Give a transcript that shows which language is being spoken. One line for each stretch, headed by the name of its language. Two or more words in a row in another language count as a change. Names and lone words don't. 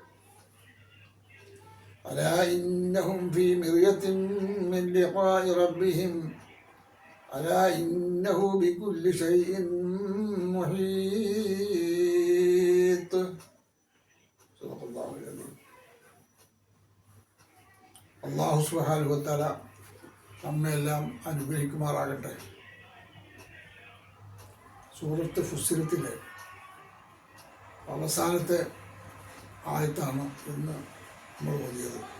Arabic: ألا إنهم في مرية من لقاء ربهم ألا إنه بكل شيء محيط. صدق الله العظيم. الله سبحانه وتعالى
Malayalam: നമ്മെല്ലാം അനുഗ്രഹിക്കുമാറാകട്ടെ. സൂറത്ത് ഫുസ്സിലത്തിലെ അവസാനത്തെ ആയത്താണ് ഇന്ന് നമ്മൾ ഓതിയത്.